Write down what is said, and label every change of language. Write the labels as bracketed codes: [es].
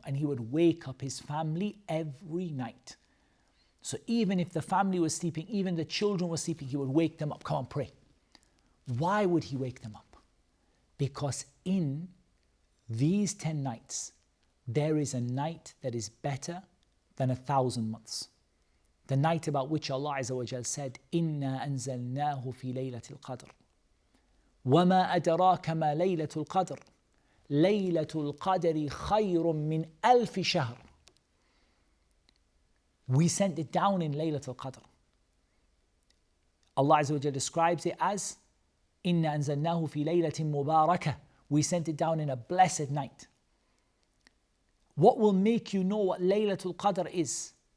[en] And he would wake up his family every night. So even if the family was sleeping, even the children were sleeping, he would wake them up. Come on, pray. Why would he wake them up? Because in these 10 nights, there is a night that is better than 1,000 months. The night about which Allah Azza wa Jal said, [ar] إِنَّا أَنزَلْنَاهُ فِي لَيْلَةِ الْقَدْرِ وَمَا أَدْرَاكَ مَا لَيْلَةُ الْقَدْرِ لَيْلَةُ الْقَدْرِ خَيْرٌ مِّنْ أَلْفِ شَهْرٍ. [en] We sent it down in Laylatul Qadr. Allah Azza wa Jal describes it as [ar] إِنَّا أَنزَلْنَاهُ فِي لَيْلَةٍ مُبَارَكَةٍ. [en] We sent it down in a blessed night. What will make you know what Laylatul Qadr is?